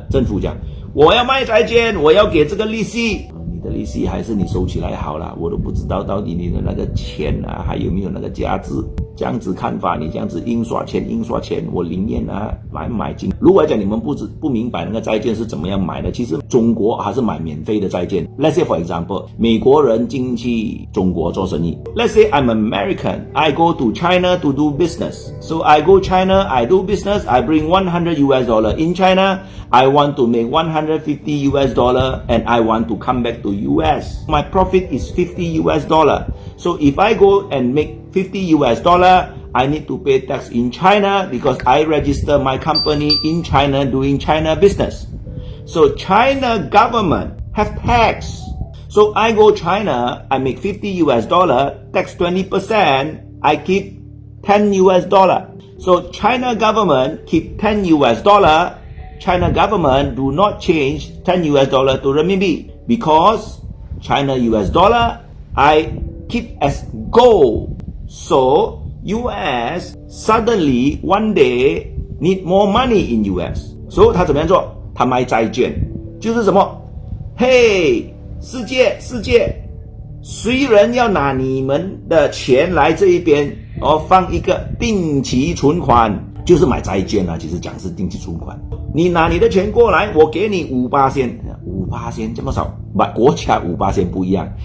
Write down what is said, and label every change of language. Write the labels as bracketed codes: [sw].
[zh] 政府讲我要卖债券，我要给这个利息，你的利息还是你收起来好了，我都不知道到底你的那个钱还有没有那个价值。这样子看法，你这样子印刷钱，我宁愿买进。如果讲你们不明白那个债券是怎么样买的，其实中国还是买免费的债券。 [en] Let's say for example， [zh] 美国人进去中国做生意。 [en] Let's say I'm American, I go to China to do business. So I go China, I do business, I bring $100 in China. I want to make $150 and I want to come back to US. My profit is $50. So if I go and make $50, I need to pay tax in China because I register my company in China doing China business. So China government have tax. So I go China, I make $50, tax 20%, I keep $10. So China government keep $10. China government do not change $10 to renminbi because China US dollar I keep as gold. So US suddenly one day need more money in US. [zh] So 他怎么样做？他卖债券，就是什么？嘿，世界，谁人要拿你们的钱来这一边，放一个定期存款，就是买债券其实讲是定期存款。你拿你的钱过来，我给你5%这么少，国家5%不一样。